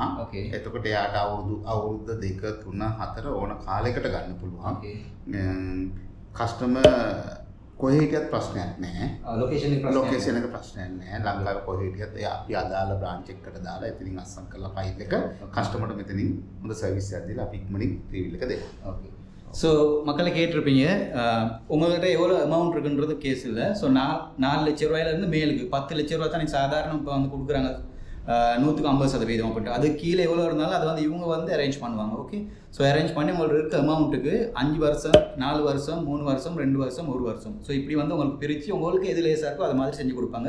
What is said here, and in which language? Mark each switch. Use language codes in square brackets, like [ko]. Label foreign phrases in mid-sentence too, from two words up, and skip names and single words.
[si] එතකොට එයාට අවුරුදු 2 3 4 ඕන කාලයකට ගන්න පුළුවන්. කස්ටමර් කොහේ හිටියත් ප්‍රශ්නයක් නැහැ. ලොකේෂන් එක ප්‍රශ්නයක් නැහැ. ලංකාවේ කොහේ හිටියත් අපි අදාළ බ්‍රාන්ච් එකකට දාලා එතනින් අස්සම් කරලා ෆයිල් එක කස්ටමර්ට මෙතනින් හොඳ සර්විස් එකක් දීලා අපි ඉක්මනින් ත්‍රිවිල් එක දෙනවා. [ta] ஓகே. ஸோ மக்களை கேட்டிருப்பீங்க, உங்கள்கிட்ட எவ்வளோ அமௌண்ட் இருக்குன்றது கேஸ் இல்லை. ஸோ 4 லட்ச ரூபாயிலேருந்து மேலுக்கு 10 லட்ச ரூபா தான் சாதாரண இப்போ வந்து கொடுக்குறாங்க 150% அப்படின்ட்டு. அது கீழே எவ்வளோ இருந்தாலும் அது வந்து இவங்க வந்து அரேஞ்ச் பண்ணுவாங்க. ஓகே, ஸோ அரேஞ்ச் பண்ணி உங்களுக்கு இருக்க அமௌண்ட்டுக்கு 5 வருஷம், 4 வருஷம், 3 வருஷம், 2 வருஷம், 1 வருஷம், ஸோ இப்படி வந்து உங்களுக்கு பிரித்து உங்களுக்கு எது லேசாக இருக்கோ அது மாதிரி செஞ்சு கொடுப்பாங்க.